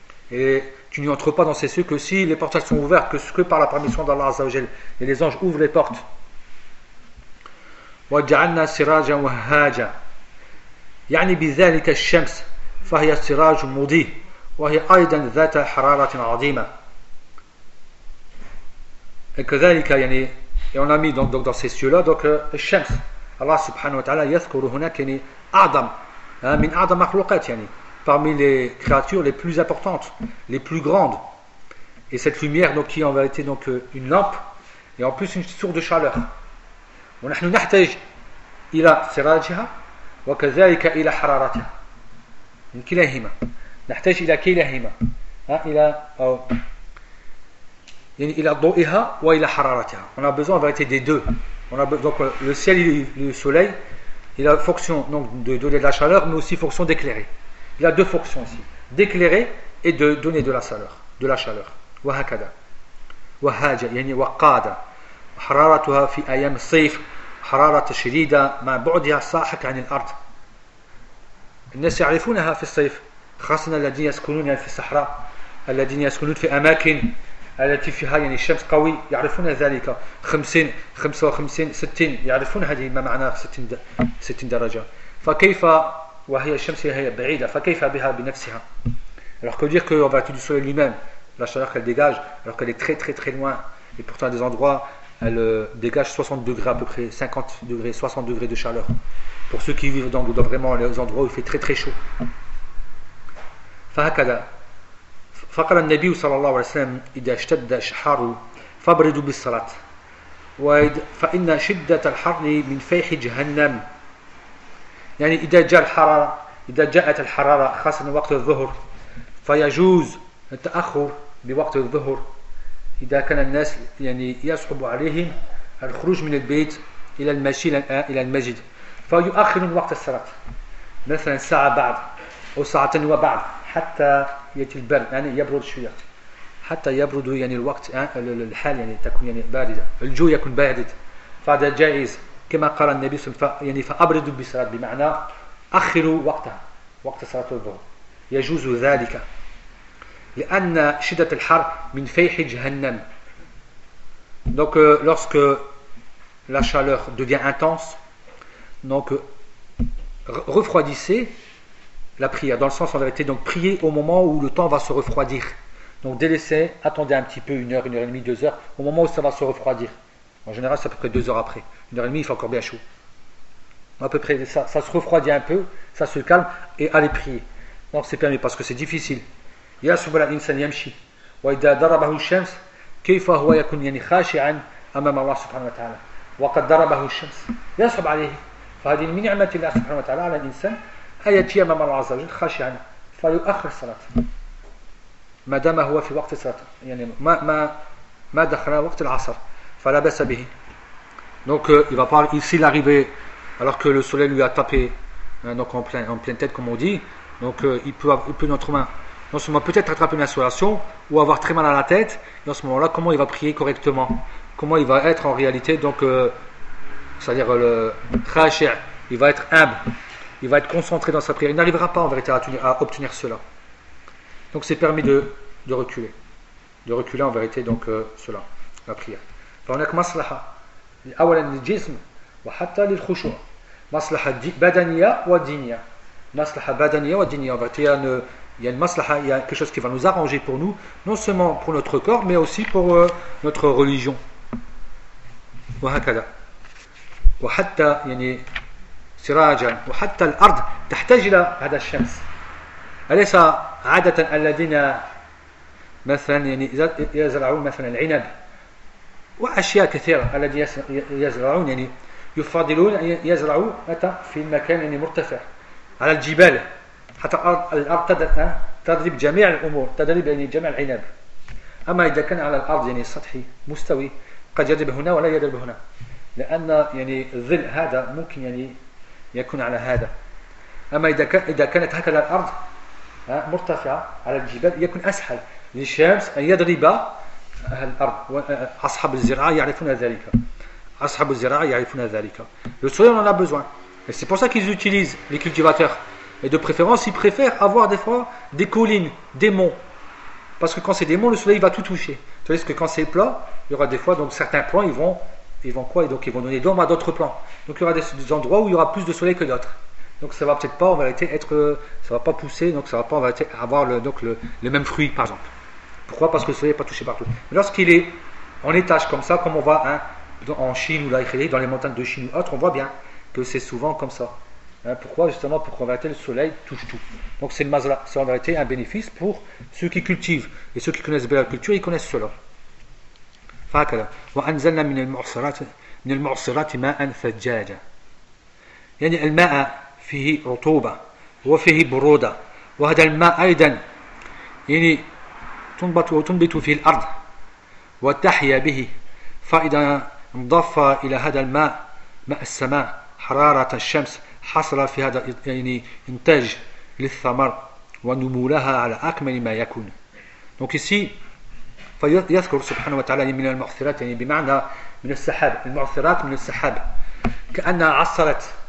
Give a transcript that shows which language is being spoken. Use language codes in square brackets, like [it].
[fr] Et tu n'y entres pas dans ces cieux que si les portes elles sont ouvertes, que ce que par la permission d'Allah Azzawajal. Et les anges ouvrent les portes. [ar] وَجَعَلْنَا سِرَاجًا وَهَّاجًا يعني بذلك الشمس فهي سراج مضيء وهي أيضا ذات حرارة عظيمة. كذلك يعني [fr] on a mis donc dans ces cieux-là donc [ar] الشمس الله سبحانه وتعالى يذكر هناك يعني أعظم من أعظم مخلوقات يعني [fr] parmi les créatures les plus importantes les plus grandes et cette lumière donc qui en vérité donc une lampe et en plus une source de chaleur. [ar] ونحن نحتاج إلى سراجها وكذلك إلى حرارتها من كلاهما، نحتاج إلى كلاهما، إلى أو يعني إلى ضوئها وإلى حرارتها. [fr] On a besoin en vérité des deux. On a donc le ciel, le soleil, il a fonction donc de donner de la chaleur, mais aussi fonction d'éclairer. Il a deux fonctions ici, d'éclairer et de donner de la chaleur. [ar] وهكذا وهاجة يعني وقادة حرارتها في أيام الصيف حرارة شديدة مع بعدها ساحق عن الأرض. الناس يعرفونها في الصيف خاصة الذين يسكنون في الصحراء الذين يسكنون في أماكن التي فيها يعني الشمس قوي يعرفون ذلك 50 55 60 يعرفون هذه ما معنى 60 درجة. فكيف وهي الشمس هي بعيدة فكيف بها بنفسها. [fr] Alors que dire que on va tout du soleil lui-même la chaleur qu'elle dégage alors qu'elle est très très très loin et pourtant des endroits elle dégage 60 degrés à peu près 50 degrés, 60 degrés de chaleur pour ceux qui vivent dans vraiment les endroits où il fait très très chaud. [ar] فهكذا فقال النبي صلى الله عليه وسلم إذا اشتد الحر فبردوا بالصلاة فإن شدة الحر من فيح جهنم. يعني إذا جاء الحرارة إذا جاءت الحرارة خاصة وقت الظهر فيجوز التأخر بوقت الظهر إذا كان الناس يعني يصعب عليهم الخروج من البيت إلى المشي إلى المسجد فيؤخرون وقت الصلاة مثلا ساعة بعد أو ساعتين وبعد حتى يأتي البرد يعني يبرد شوية حتى يبرد يعني الوقت الحال يعني تكون يعني باردة الجو يكون بارد فهذا جائز كما قال النبي صلى الله عليه وسلم يعني فأبردوا بالصلاة بمعنى أخروا وقتها وقت صلاة الظهر يجوز ذلك لأن شدة الحر من فيح جهنم. [fr] Donc lorsque la chaleur devient intense, donc refroidissez la prière dans le sens en vérité donc priez au moment où le temps va se refroidir. Donc délaissez, attendez un petit peu une heure et demie, deux heures au moment où ça va se refroidir. En général c'est à peu près deux heures après. Une heure et demie il fait encore bien chaud. À peu près ça se refroidit un peu, ça se calme et allez prier. Donc c'est permis parce que c'est difficile. [ar] يصعب على الإنسان يمشي وإذا ضربه الشمس كيف هو يكون يعني خاشعا أمام الله سبحانه وتعالى وقد ضربه الشمس يصعب عليه. فهذه من نعمة الله سبحانه وتعالى على الإنسان أن يأتي أمام الله عز وجل خاشعا فيؤخر الصلاة ما دام هو في وقت الصلاة يعني ما دخل وقت العصر فلا بأس به. [fr] Donc il va parler ici l'arrivée alors que le soleil lui a tapé donc en pleine tête comme on dit donc il peut notre main en ce moment peut-être attraper une insolation ou avoir très mal à la tête et en ce moment-là comment il va prier correctement comment il va être en réalité donc c'est-à-dire le khashi' il va être humble il va être concentré dans sa prière il n'arrivera pas en vérité à obtenir cela donc c'est permis de reculer en vérité donc cela la prière [ar] فهناك مصلحة أولا للجسم وحتى للخشوع مصلحة بدنية ودينية [fr] مصلحة بدنية ودينية en vérité il y a une maslaha, il y a quelque chose qui va nous arranger pour nous, non seulement pour notre corps, mais aussi pour notre religion. [ar] وهكذا. وحتى يعني سراجا وحتى الأرض تحتاج إلى هذا الشمس. أليس عادة الذين مثلا يعني يزرعون مثلا العنب وأشياء كثيرة الذين يزرعون يعني يفضلون أن يزرعوا في المكان يعني مرتفع على الجبال. حتى الأرض تضرب جميع الأمور، تضرب يعني جميع العناب. أما إذا كان على الأرض يعني سطحي مستوي، قد يضرب هنا ولا يضرب هنا، لأن يعني الظل هذا ممكن يعني يكون على هذا. أما إذا كانت هكذا الأرض مرتفعة على الجبال، يكون أسهل للشمس أن يضرب الأرض. أصحاب الزراعة يعرفون ذلك، أصحاب الزراعة يعرفون ذلك. [fr] Le soleil on en a besoin. Et c'est pour ça qu'ils utilisent les cultivateurs. Et de préférence, ils préfèrent avoir des fois des collines, des monts. Parce que quand c'est des monts, le soleil va tout toucher. Tandis que quand c'est plat, il y aura des fois, donc certains plans, ils vont quoi ? Et donc ils vont donner l'ombre à d'autres plans. Donc il y aura des endroits où il y aura plus de soleil que d'autres. Donc ça va peut-être pas en vérité être, ça va pas pousser, donc ça va pas en vérité avoir le même fruit par exemple. Pourquoi ? Parce que le soleil n'est pas touché partout. Mais lorsqu'il est en étage comme ça, comme on voit en Chine ou là, dans les montagnes de Chine ou autres, on voit bien que c'est souvent comme ça. Pourquoi ? Justement pour qu'en vérité le soleil touche tout. Donc c'est le mazla, c'est en vérité un bénéfice pour ceux qui cultivent. Et ceux qui connaissent bien la culture, ils connaissent cela. [ar] فهكذا وأنزلنا من المعصرات ماء ثجاجا يعني الماء فيه رطوبة وفيه برودة وهذا الماء أيضا يعني تنبت وتنبت في الأرض وتحيا به فإذا انضاف إلى هذا الماء ماء السماء حرارة الشمس حصل في هذا يعني إنتاج للثمر ونمو لها على أكمل ما يكون [fr] donc ici [ar] فيذكر سبحانه وتعالى من المعصرات يعني بمعنى من السحاب المعصرات من السحاب كأنها عصرت